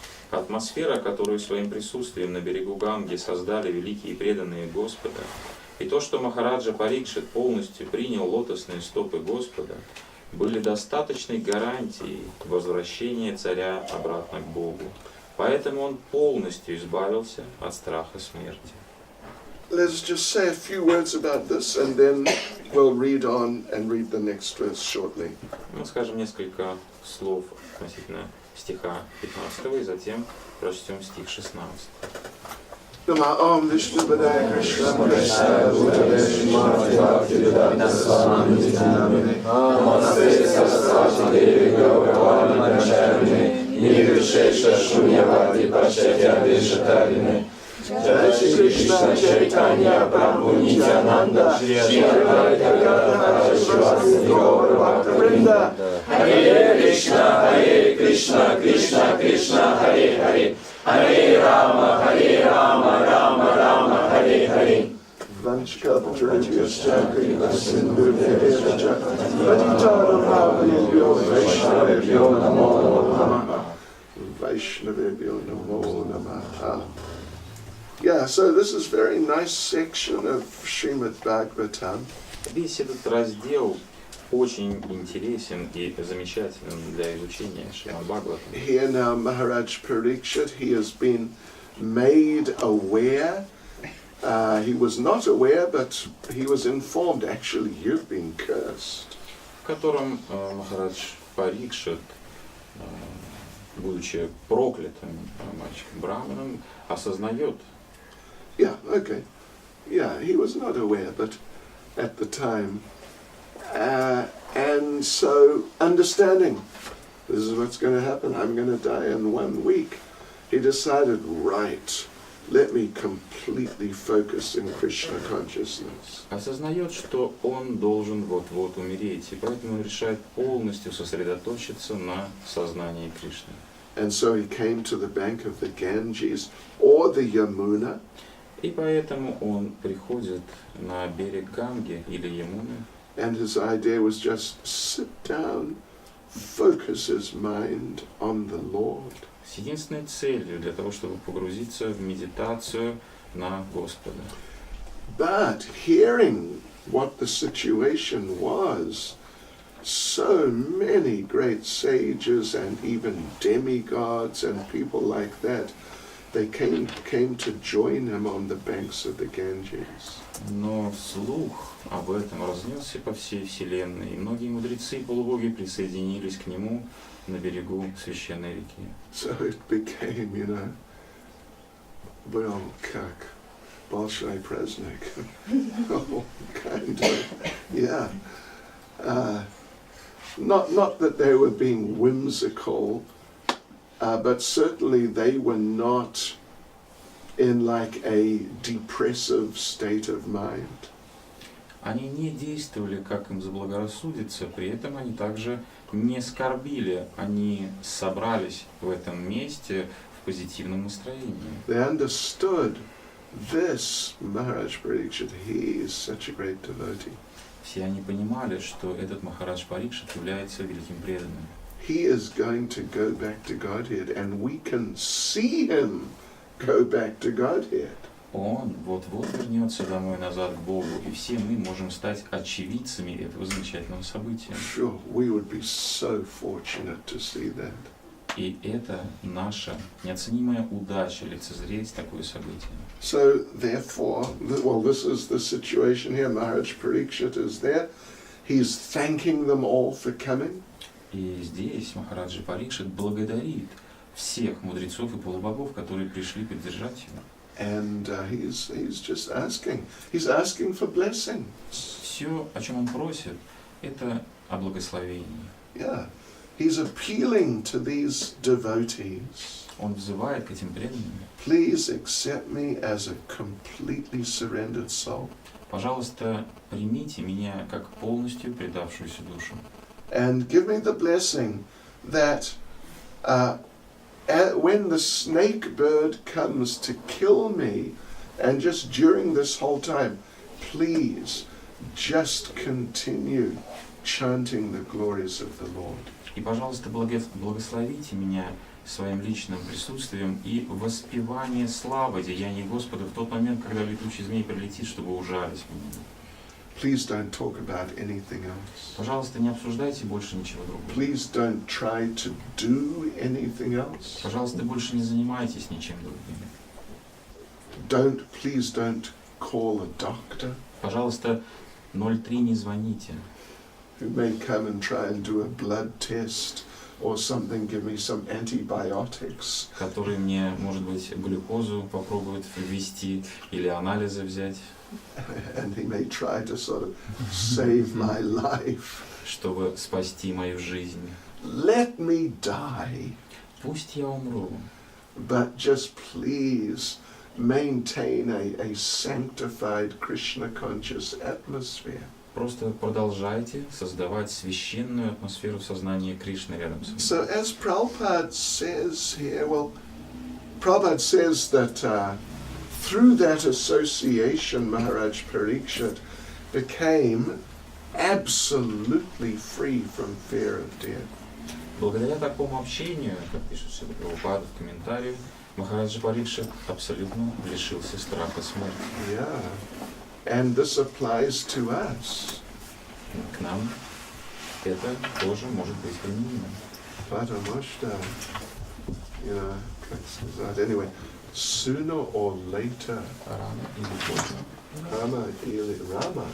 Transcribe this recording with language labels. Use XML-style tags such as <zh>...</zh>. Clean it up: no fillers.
<ru>Атмосфера, которую своим присутствием на берегу Ганги создали великие преданные Господа, и то, что Махараджа Парикшит полностью принял лотосные стопы Господа, были достаточной гарантией возвращения царя обратно к Богу. Поэтому он полностью избавился от страха смерти.</ru> <en>Let's just say a few words about this and then we'll read on and read the next verse shortly.</en> <ru>Мы скажем несколько слов относительно стиха 15 и затем прочтем стих 16.</ru> <sa>Nama Om Vishnu Padaya Krishna Krishna Bhakti Vedanta Swami Namaste Saraswati Devi Gauravani Pracharine Nirvishesha Shunyavadi Pachatya Deshatarine Jai Shri Krishna Chaitanya Prabhu Nityananda Shri Advaita Gadadhara Shivasati Gaura Bhakta Vrinda Hare Krishna Krishna Krishna Hare Hare Hare Rama Rama Rama Hare Hare Vanshkapatriyascha Kripa Sindhurvyacha Patitanam Bhavayabhyo Vaishnavabhyo Namo Namaha Vaishnavabhyo Namo Namaha.</sa> <en>Yeah, so this is a very nice section of Srimad Bhagavatam.</en> <ru>Весь этот раздел очень интересен и замечателен для изучения Шримад Бхагаватам.</ru> <en>Here now Maharaj Parikshit, he has been made aware. He was not aware, but he was informed, actually, you've been cursed.</en> <ru>В котором Махарадж Парикшит, будучи проклятым мальчиком Брахманом, осознает.</ru> <en>Yeah, okay. Yeah, he was not aware, but at the time. And so, understanding, this is what's going to happen, I'm going to die in 1 week, he decided, right, let me completely focus in Krishna consciousness.</en> <ru>Осознает, что он должен вот-вот умереть, и поэтому он решает полностью сосредоточиться на сознании Кришны.</ru> <en>And so he came to the bank of the Ganges or the Yamuna.</en> <ru>И поэтому он приходит на берег Ганги или Ямуны.</ru> <en>And his idea was just sit down, focus his mind on the Lord.</en> <ru>С единственной целью для того, чтобы погрузиться в медитацию на Господа.</ru> <en>But hearing what the situation was, so many great sages and even demigods and people like that, they came to join him on the banks of the Ganges.</en> <ru>Но слух об этом разнесся по всей вселенной, и многие мудрецы и полубоги присоединились к нему на берегу священной реки.</ru> <en>So it became, well,</en> <ru>как большой праздник.</ru> <en>Oh, kind of, yeah. Not that they were being whimsical, but certainly they were not in like a depressive state of mind.</en> <ru>Они не действовали, как им заблагорассудится, при этом они также не скорбили, они собрались в этом месте в позитивном настроении.</ru> <en>They understood this Maharaj Parikshit, he is such a great devotee.</en> <ru>Все они понимали, что этот Махарадж Парикшит является великим преданным.</ru> <en>He is going to go back to Godhead, and we can see him go back to Godhead.</en> <ru>Он вот-вот вернется домой назад к Богу, и все мы можем стать очевидцами этого замечательного события.</ru> <en>Sure, we would be so fortunate to see that.</en> <ru>И это наша неоценимая удача лицезреть такое событие.</ru> <en>So therefore, well, this is the situation here. Maharaj Parikshit is there. He's thanking them all for coming.</en> <ru>И здесь Махараджа Парикшит благодарит всех мудрецов и полубогов, которые пришли поддержать его.</ru> <en>And he's just asking. He's asking for blessings.</en> <ru>Все, о чем он просит, это о благословении.</ru> <en>Yeah. He's appealing to these devotees.</en> <ru>Он взывает к этим преданным.</ru> <en>Please accept me as a completely surrendered soul.</en> <ru>Пожалуйста, примите меня как полностью предавшуюся душу.</ru> <en>And give me the blessing that when the snake bird comes to kill me, and just during this whole time, please just continue chanting the glories of the Lord.</en> <ru>И, пожалуйста, благословите меня своим личным присутствием и воспевание славы деяний Господа в тот момент, когда летучий змей прилетит, чтобы ужалить меня.</ru> <en>Please don't talk about anything else.</en> <ru>Пожалуйста, не обсуждайте больше ничего другого.</ru> <en>Please don't try to do anything else.</en> <ru>Пожалуйста, больше не занимайтесь ничем другим.</ru> <en>Please don't call a doctor</en> <ru>Пожалуйста, 03 не звоните.</ru> <en>who may come and try and do a blood test or something, give me some antibiotics.</en> <ru>Который мне, может быть, глюкозу попробует ввести или анализы взять.</ru> <en>And he may try to sort of save my life.</en> <ru>Чтобы спасти мою жизнь.</ru> <en>Let me die.</en> <ru>Пусть я умру.</ru> <en>But just please maintain a sanctified Krishna conscious atmosphere.</en> <ru>Просто продолжайте создавать священную атмосферу сознания Кришны рядом с вами.</ru> <en>So as Prabhupada says here, well, Prabhupada says that through that association, Maharaj Parikshit became absolutely free from fear of death.</en> <ru>Благодаря такому общению, как пишет Шрила Прабхупада в комментарии, Махараджа Парикшит абсолютно лишился страха смерти.</ru> <en>Yeah. And this applies to us.</en> <ru>К нам это тоже может быть применимо. Потому что, как сказать,</ru> <en>anyway, sooner or later,</en> <ru>Рано или поздно. Rama или Rama.</ru>